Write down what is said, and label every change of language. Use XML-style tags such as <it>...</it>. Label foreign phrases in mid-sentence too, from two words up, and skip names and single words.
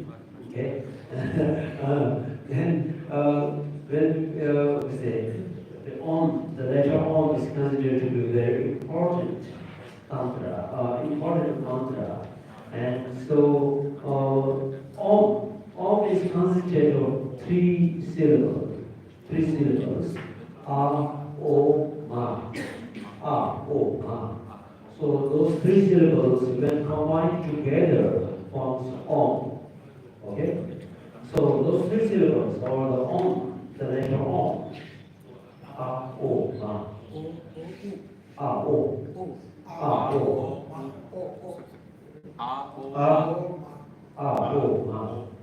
<en>Okay, then when we say the letter Om is considered to be very important tantra, and so Om is consisted of three syllables, A, O, Ma, A, O, Ma. So those three syllables, when combined together, forms Om. Okay? So those three syllables are the Om, the letter Om. A, O, Ma. A, O. A, O. A, O, Ma.</en>